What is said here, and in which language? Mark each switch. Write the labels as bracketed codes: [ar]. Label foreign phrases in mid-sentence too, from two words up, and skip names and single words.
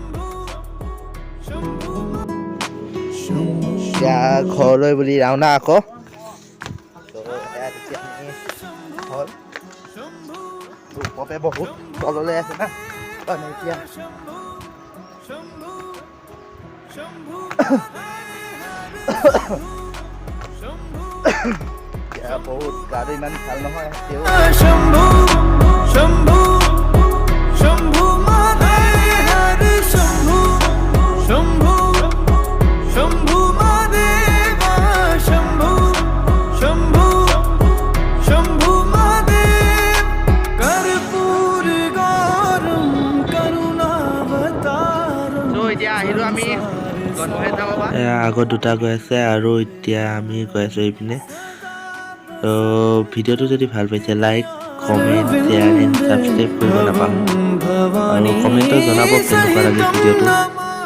[as] এতিয়া ঘৰলৈ বুলি ৰাওনা আকৌ ওপৰতে বহুত তললৈ আছে না মানে এতিয়া বহুত গাটো ইমান ভাল নহয় তেওঁ [sa] शंभू शंभू शंभू माने हर शंभू शंभू शंभू महादेवा शंभू शंभू शंभू महादेव कर्पूर गौरम करुणावतारम [as] চ' এতিয়া আহিলোঁ আমি আগত দুটা গৈ আছে আৰু এতিয়া আমি গৈ আছোঁ এইপিনে ত' ভিডিঅ'টো যদি ভাল পাইছে [en] like comment share and subscribe [as] কৰিব নাপাহৰিব আৰু কমেণ্টত জনাব কেনেকুৱা লাগে ভিডিঅ'টো